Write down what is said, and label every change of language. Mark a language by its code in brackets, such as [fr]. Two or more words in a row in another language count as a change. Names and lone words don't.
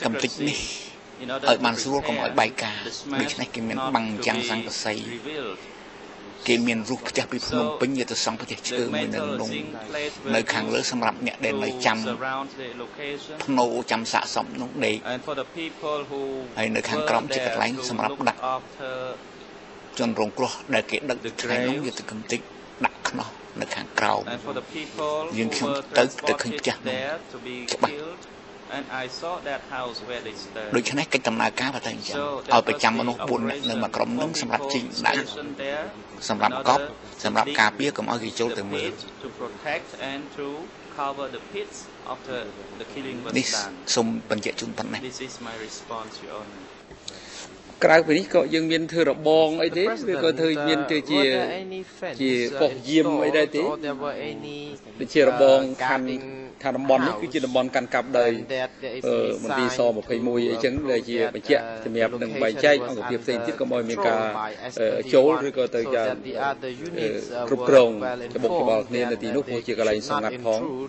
[km] កំទេចនេះឲ្យបានស្រួលកុំឲ្យបែកការដូច្នេះគេមានបាំងចាំងសង្កសីគេមានរូបផ្ទះពីភ្នំពេញយកទៅសង់ផ្ទះឈើមួយនៅខាងលើសម្រាប់អ្នកដែលនៅចាំភ្នូចាំសាកសមនោះដេកហើយនៅខាងក្រោមជាកន្លែងសម្រាប់ដាក់ជនរងគ្រោះដែលគេដឹកថ្ងៃនោះយកទៅកំទេចដាក់ខ្នោះនៅខាងក្រោម [en] And for the people who were transported there to be killed, and I saw that house where they stood. [km] ដូច្នេះកិច្ចដំណើរការបើតែអញ្ចឹងឲ្យប្រចាំមនុស្ស4នាក់នៅមួយក្រុមនឹងសម្រាប់ជីងដៃសម្រាប់កប់សម្រាប់ការពារកុំឲ្យគេចូលទៅមើល [en] to protect and to cover the pits after the killing was done. [km] សូមបញ្ជាក់ជូនប៉ុណ្ណេះ [en] This is my response, Your Honor. [km] ក្រៅពីនេះក៏យើងមានធ្វើរបងអីទេឬក៏ធ្វើមានទៅជាប៉ុស្តិ៍យាមអីដែរទេដូចជារបងខាងតំបន់នេះគឺជាតំបន់កាន់កាប់ដោយមន្ទីរស21អីចឹងដែលជាបញ្ជាក់សម្រាប់នឹងបែងចែកអង្គភាពផ្សេងទៀតក៏មិនមានការចូលឬក៏ទៅយ៉ាងគ្រប់គ្រងច្បុកច្បល់គ្នានៅទីនោះព្រោះជាកន្លែងសម្ងាត់ផង